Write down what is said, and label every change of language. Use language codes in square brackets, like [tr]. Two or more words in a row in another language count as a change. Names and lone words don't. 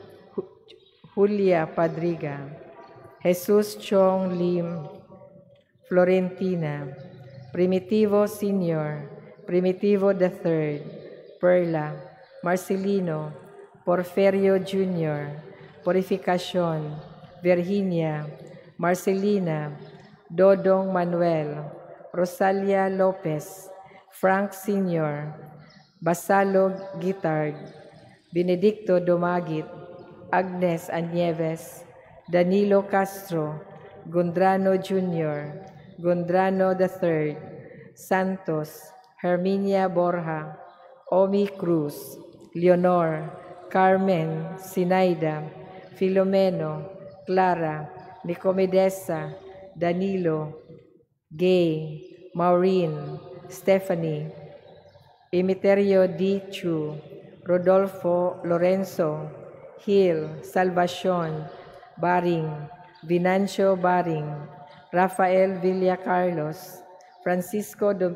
[tl] Julia Padriga, Jesus Chong Lim, Florentina, Primitivo Sr., Primitivo III, Perla, Marcelino, Porferio Jr., Purificación, Virginia, Marcelina, Dodong Manuel, Rosalia Lopez, Frank Sr., Basalo Guitard, Benedicto Domagit, Agnes Anieves, Danilo Castro, Gundrano Jr., Gundrano III, Santos, Herminia Borja, Omi Cruz, Leonor, Carmen, Sinaida, Filomeno, Clara, Nicomedesa, Danilo, Gay, Maureen, Stephanie, Emeterio D. Chu, Rodolfo Lorenzo, Hill, Salvacion, Baring, Vinancio Baring, Rafael Villa Carlos, Francisco